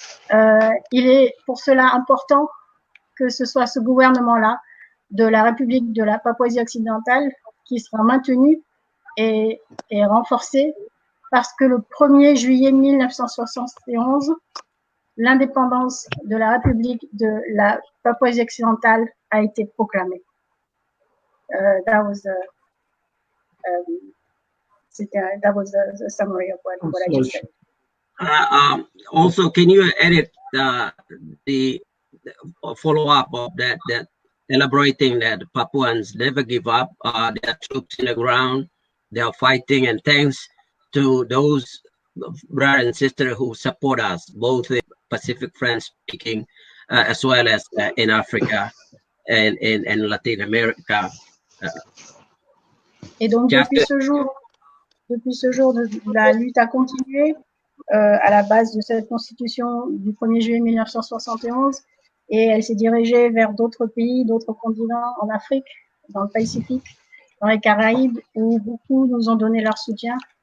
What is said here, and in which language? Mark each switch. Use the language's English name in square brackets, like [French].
[French] Il est pour cela important que ce soit ce gouvernement-là de la République de la Papouasie occidentale qui sera maintenu et renforcé, parce que le 1er juillet 1971, l'indépendance de la République de la Papouasie occidentale a été proclamée. [English] That was the summary of what I just said. Also, can you edit the follow-up of that elaborating that Papuans never give up, their troops in the ground, they are fighting, and thanks to those brothers and sisters who support us, both in Pacific French-speaking as well as in Africa and in Latin America. [French] Et donc depuis ce jour, la lutte a continué à la base de cette constitution du 1er juillet 1971, et elle s'est dirigée vers d'autres pays, d'autres continents, en Afrique, dans le Pacifique, dans les Caraïbes, où beaucoup nous ont donné leur soutien.